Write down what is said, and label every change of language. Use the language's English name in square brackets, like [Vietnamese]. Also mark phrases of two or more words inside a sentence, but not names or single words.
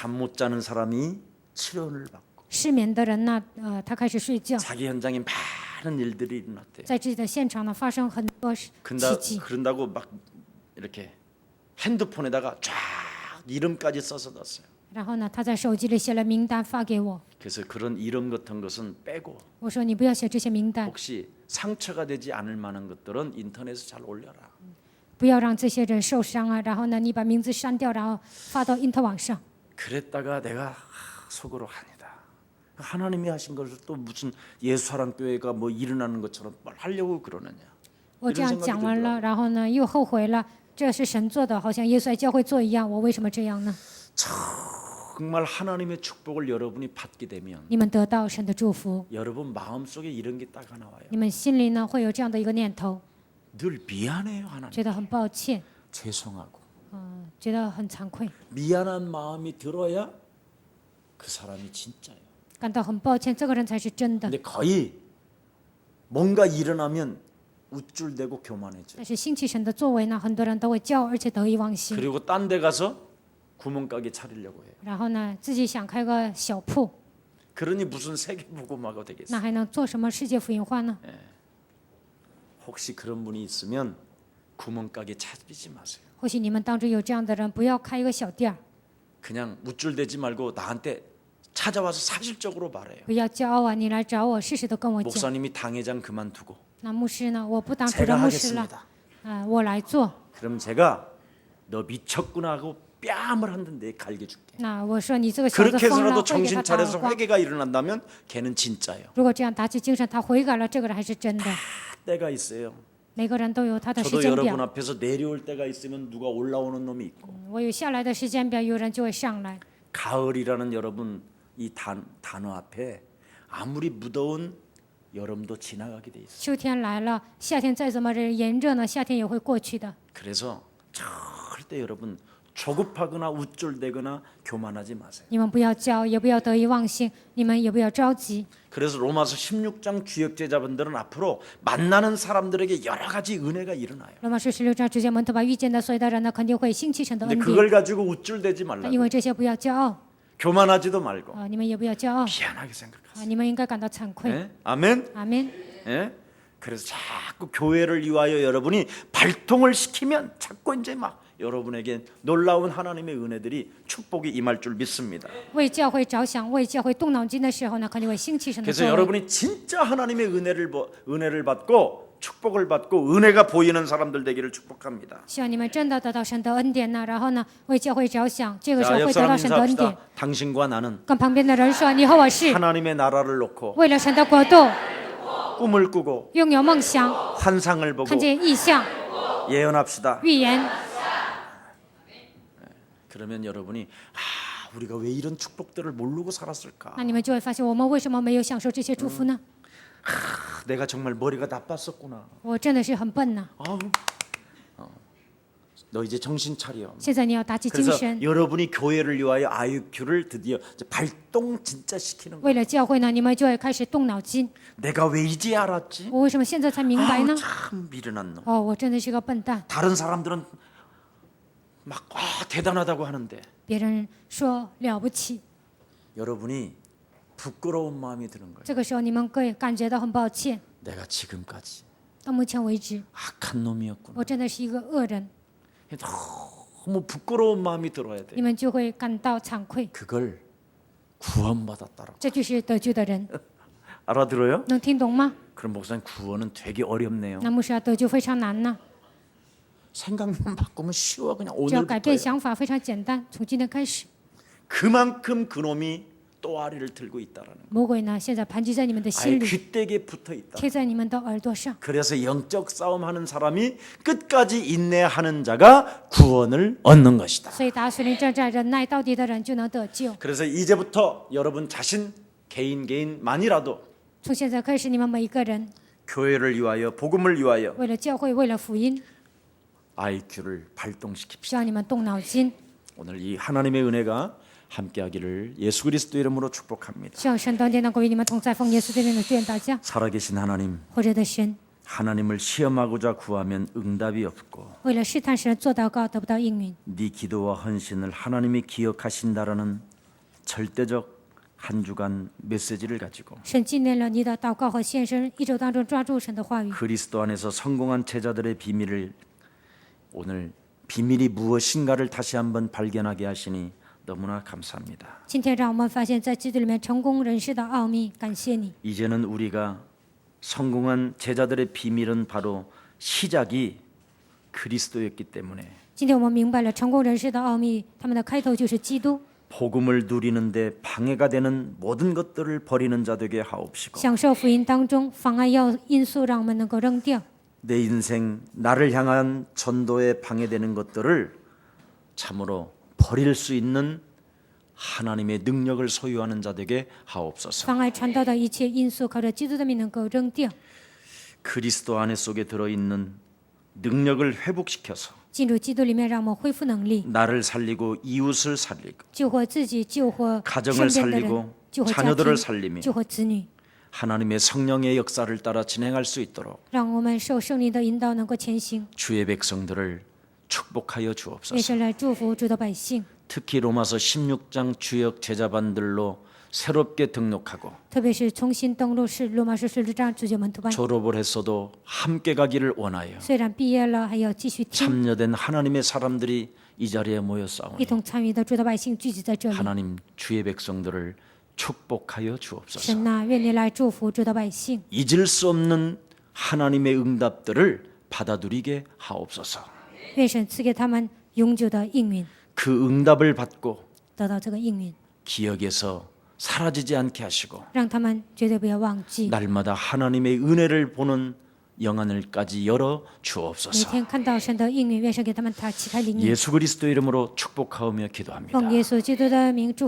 [Korean] 잠 못 자는 사람이 치료를 받고 [Chinese] 失眠的人呢，他开始睡觉， [Korean] 자기 현장에 많은 일들이 일어났대요. [Chinese] 在自己的现场呢发生很多奇迹。 [Korean] 그런다고 막 이렇게 핸드폰에다가 쫙 이름까지 써서 놨어요. [Chinese] 然后呢，他在手机里写了名单发给我。 [Korean] 그래서 그런 이름 같은 것은 빼고 [Chinese] 我说你不要写这些名单， [Korean] 혹시 상처가 되지 않을 만한 것들은 인터넷에 잘 올려라. [Chinese] 不要让这些人受伤啊。然后呢，你把名字删掉，然后发到因特网上。 [Korean] 그랬다가 내가 속으로 아니다. 하나님이 하신 것을 또 무슨 예수사랑교회가 뭐 일어나는 것처럼 뭘 하려고 그러느냐. [Chinese] 我这样讲完了，然后呢又后悔了，这是神做的，好像耶稣在教会做一样，我为什么这样呢？ [Korean] 정말 하나님의 축복을 여러분이 받게 되면 [Chinese] 你们得到神的祝福， [Korean] 여러분 마음속에 이런 게 딱 나와요. [Chinese] 你们心里呢会有这样的一个念头， [Korean] 늘 미안해요 하나님. [Chinese] 觉得很抱歉， [Korean] 죄송하고 [Chinese] 觉得很惭愧， [Korean] 미안한 마음이 들어야 그 사람이 진짜예요. [Chinese] 感到很抱歉，这个人才是真的。 [Korean] 근데 거의 뭔가 일어나면 우쭐대고 교만해져요. [Chinese] 但是兴起神的作为呢，很多人都会骄傲，而且得意忘形。 [Korean] 그리고 딴 데 가서 구멍가게 차리려고 해요. [Chinese] 然后呢，自己想开个小铺， [Korean] 그러니 무슨 세계복음화가 [Chinese] 那 [Korean] 되겠어요. [Chinese] 还能做什么世界福音化呢？ [Korean] 혹시 그런 분이 있으면 구멍가게 차리지 마세요. [Chinese] 或许你们当中有这样的人，不要开一个小店儿， [Korean] 그냥 우쭐대지 말고 나한테 찾아와서 사실적으로 말해요. [Chinese] 不要骄傲啊！你来找我，事实都跟我讲。 [Korean] 목사님이 당회장 그만두고 [Chinese] 那牧师呢？我不当主 [Korean] 제가 [Chinese] 任牧师了， [Korean] 하겠습니다. [Chinese] 我来做。 [Korean] 그럼 제가 너 미쳤구나 하고 뺨을 한 대 갈겨줄게. [Chinese] 那我说你这个小子 [Korean] 그렇게 [Chinese] 疯了， [Korean] 해서라도 [Chinese] 会给 [Korean] 정신 [Chinese] 他打耳 [Korean] 차려서 [Chinese] 光。 [Korean] 회개가 일어난다면 걔는 진짜예요. [Chinese] 如果这样打起精神，他悔改了，这个人还是真的。 [Korean] 때가 있어요. [Chinese] 每个人都有他的时 [Korean] 저도 [Chinese] 间 [Korean] 여러분 [Chinese] 表。 [Korean] 앞에서 내려올 때가 있으면 누가 올라오는 놈이 있고 [Chinese] 我有下来的时间表，有人就会上来。 [Korean] 가을이라는 여러분 이 단어 앞에 아무리 무더운 여름도 지나가게 돼 있어요. [Chinese] 秋天来了，夏天再怎么炎热呢，夏天也会过去的。 [Korean] 그래서 절대 여러분 조급하거나 우쭐대거나 교만하지 마세요. [Chinese] 你们不要骄傲，也不要得意忘形，你们也不要着急。 [Korean] 그래서 로마서 16장 주역제자분들은 앞으로 만나는 사람들에게 여러 가지 은혜가 일어나요. [Chinese] 罗马书16章直接门徒把遇见的所有的人呢，肯定会兴起神的 [Korean] 근데 [Chinese] 恩典。 [Korean] 그걸 가지고 우쭐대지 말라고. [Chinese] 因为这些不要骄傲 [Korean] 교만하지도 말고 [Chinese] 啊，你们也不要骄傲 [Korean] 미안하게 생각하세요. [Chinese] 啊，你们应该感到惭愧。 [Korean] 예? 아멘. [Chinese] 阿门。 [Korean] 예? 그래서 자꾸 교회를 위하여 여러분이 발동을 시키면 자꾸 이제 막 여러분에게 놀라운 하나님의 은혜들이 축복이 임할 줄 믿습니다. [Chinese] 为教会着想，为教会动脑筋的时候呢，肯定会兴起神的 [Korean] 그래서 [Chinese] 作为。 [Korean] 여러분이 진짜 하나님의 은혜를 받고 축복을 받고 은혜가 보이는 사람들 되기를 축복합니다. [Chinese] 希望你们真的得到神的恩典呢，然后呢，为教会着想，这个时 [Korean] 자, [Chinese] 候 [Korean] 옆 [Chinese] 会得 [Korean] 사람 [Chinese] 到神的恩典 [Korean] 인사합시다. 。 당신과 나는 [Chinese] 跟旁边的人说，你和我是 [Korean] 하나님의 나라를 놓고 [Chinese] 为了神的国度， [Korean] 꿈을 꾸고 [Chinese] 拥有梦想， [Korean] 환상을 보고 [Chinese] 看见异象、 [Korean] 예언합시다. [Chinese] 预言。 [Korean] 그러면 여러분이 우리가 왜 이런 축복들을 모르고 살았을까? [Chinese] 那你们就会发现，我们为什么没有享受这些祝福呢？ [Korean] 내가 정말 머리가 나빴었구나. [Chinese] 我真的是很笨呢。 [Korean] 아우, 너 이제 정신 차려. [Chinese] 现在你要打起精 [Korean] 그래서 [Chinese] 神， [Korean] 여러분이 교회를 위하여 IUQ를 드디어 이제 발동 진짜 시키는 거예요. [Chinese] 为了教会呢，你们就会开始动脑筋。 [Korean] 내가 왜 이제 알았지? [Chinese] 我为什么现在才明白呢？ [Korean] 참 미련한 놈. [Chinese] 哦，我真的是个笨蛋。 [Korean] 다른 사람들은 막 대단하다고 하는데 [Chinese] 别人说了不起， [Korean] 여러분이 부끄러운 마음이 드는 거예요. [Chinese] 这个时候你们会感觉到很抱歉， [Korean] 내가 지금까지 [Chinese] 到目前为止， [Korean] 악한 놈이었구나. [Chinese] 我真的是一个恶人， [Korean] 너무 부끄러운 마음이 들어야 돼. [Chinese] 你们就会感到惭愧。 [Korean] 그걸 구원받았다라고. [Chinese] 这就是得救的人， [Korean] 알아들어요? [Chinese] 能听懂吗？ [Korean] 그럼 목사님 구원은 되게 어렵네요. [Chinese] 那牧师啊，得救非常难呢， [Korean] 생각만 바꾸면 쉬워. 그냥 [Chinese] 只要改变 [Korean] 오늘부터. [Chinese] 想法非常简单，从今天开始。 [Korean] 그만큼 그놈이 또아리를 들고 있다라는 거. [Chinese] 魔鬼呢，现在盘踞在你们的 [Korean] 아예 [Chinese] 心里， [Korean] 귀때기에 붙어 있다. [Chinese] 贴在你们的耳朵上。 [Korean] 그래서 영적 싸움하는 사람이 끝까지 인내하는 자가 구원을 얻는 것이다. [Chinese] 所以打属灵征战、忍耐到底的人就能得救。 [Korean] 그래서 이제부터 여러분 자신 개인만이라도 [Chinese] 从现在开始，你们每一个人 [Korean] 교회를 위하여 복음을 위하여 [Chinese] 为了教会、为了福音， [Korean] IQ를 발동시킵시다. [Chinese] 需要你们动脑筋。 [Korean] 오늘 이 하나님의 은혜가 함께하기를 예수 그리스도 이름으로 축복합니다. [Chinese] 希望神当天能够与你们同在，奉耶稣的名的愿大家， [Korean] 살아계신 하나님, [Chinese] 活着的神， [Korean] 하나님을 시험하고자 구하면 응답이 없고 [Chinese] 为了试探神做祷告得不到应允， [Korean] 네 기도와 헌신을 하나님이 기억하신다라는 절대적 한 주간 메시지를 가지고 [Chinese] 神纪念了你的祷告和献身，一周当中抓住神的话语， [Korean] 그리스도 안에서 성공한 제자들의 비밀을 오늘 비밀이 무엇인가를 다시 한번 발견하게 하시니 너무나 감사합니다. [Chinese] 今天让我们发现，在基督里面成功人士的奥秘。感谢你， [Korean] 이제는 우리가 성공한 제자들의 비밀은 바로 시작이 그리스도였기 때문에 [Chinese] 今天我们明白了成功人士的奥秘，他们的开头就是基督。 [Korean] 복음을 누리는데 방해가 되는 모든 것들을 버리는 자 되게 하옵시고 [Chinese] 享受福音当中妨碍因素，让我们能够扔掉。 [Korean] 내 인생 나를 향한 전도에 방해되는 것들을 참으로 버릴 수 있는 하나님의 능력을 소유하는 자 되게 하옵소서. [Chinese] 妨碍传道的一切因素，靠着基督的名能够扔掉。 [Korean] 그리스도 안에 속에 들어 있는 능력을 회복시켜서 [Chinese] 进入基督里面，让我们恢复能力， [Korean] 나를 살리고 이웃을 살리고 [Chinese] 救活自己，救活 [Korean] 가정을 [Chinese] 身边的 [Korean] 살리고 [Chinese] 人，救活家 [Korean] 자녀들을 [Chinese] 庭， [Korean] 살리며 [Chinese] 救活子女， [Korean] 하나님의 성령의 역사를 따라 진행할 수 있도록 [Chinese] 让我们受圣灵的引导，能够前行。 [Korean] 주의 백성들을 축복하여 [Chinese] 愿 [Korean] 주옵소서. [Chinese] 神来祝福主的百姓， [Korean] 특히 로마서 16장 주역 제자반들로 새롭게 등록하고 [Chinese] 特别是重新登录是罗马书16章主教门徒班。 [Korean] 졸업을 했어도 함께 가기를 원하여 [Chinese] 虽然毕业了，还要继续听， [Korean] 참여된 하나님의 사람들이 이 자리에 모여 [Chinese] 一 [Korean] 싸우니 [Chinese] 同参与的主的百姓聚集在这里。 [Korean] 하나님 주의 백성들을 축복하여 주옵소서. [Chinese] 神呐、愿你来祝福主的百姓， [Korean] 잊을 수 없는 하나님의 응답들을 받아들이게 하옵소서. [Chinese] 愿神赐给他们永久的应允， [Korean] 그 응답을 받고 [Chinese] 得到这个应允， [Korean] 기억에서 사라지지 않게 하시고 [Chinese] 让他们绝对不要忘记， [Korean] 날마다 하나님의 은혜를 보는 영안을까지 열어 [Chinese] 每 [Korean] 주옵소서. [Chinese] 天看到神的应允，愿神给他们打启开灵眼。 [Korean] 예수 그리스도 이름으로 축복하오며 기도합니다.